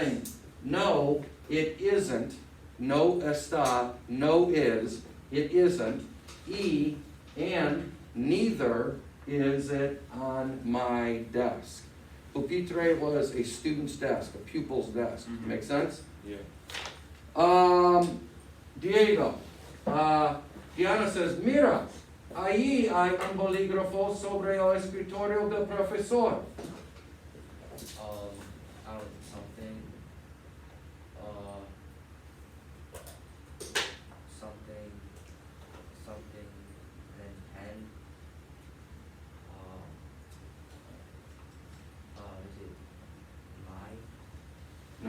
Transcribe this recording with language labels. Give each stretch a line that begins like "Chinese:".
English: saying, no, it isn't,
Spanish: no está,
English: no is, it isn't, and neither is it on my desk. Pupitre was a student's desk, a pupil's desk, Mhm. make sense? Yeah.
Spanish: Diego,
English: Diana says,
Spanish: mira, ahí hay un bolígrafo sobre el escritorio del profesor.
English: I don't know, something, something, and then pen, is it my,